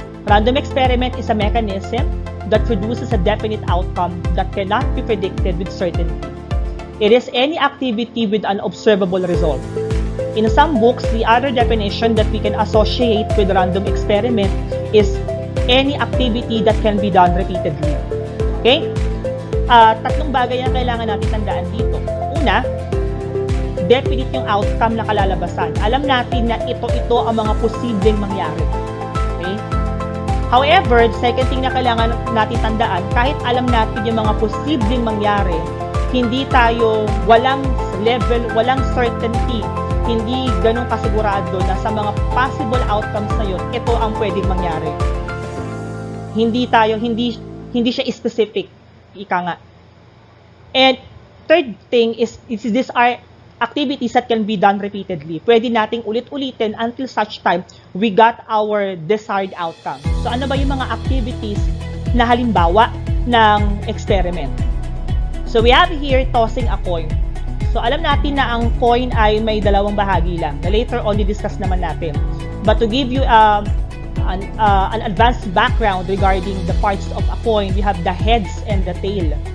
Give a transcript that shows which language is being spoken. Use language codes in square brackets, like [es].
[en] Random experiment is a mechanism that produces a definite outcome that cannot be predicted with certainty. It is any activity with an observable result. In some books, the other definition that we can associate with random experiment is any activity that can be done repeatedly. Okay? [tl] Tatlong bagay ang kailangan natin tandaan dito. Una, definite yung outcome na kalalabasan. Alam natin na ito ang mga posibleng mangyari. Okay? [en] However, the second thing [tl] na kailangan natin tandaan, kahit alam natin yung mga posibleng mangyari, hindi tayo, walang level, walang certainty, hindi ganun kasigurado na sa mga possible outcomes na yun, ito ang pwedeng mangyari. Hindi siya specific, ika nga. [en] And third thing is these are activities that can be done repeatedly. [tl] Pwede nating ulit-ulitin [en] until such time we got our desired outcome. [tl] So ano ba yung mga activities na halimbawa ng experiment? [en] So we have here tossing a coin. [tl] So alam natin na ang coin ay may dalawang bahagi lang. Na later on i-discuss naman natin. [en] But to give you an advanced background regarding the parts of a coin, we have the heads and the tail.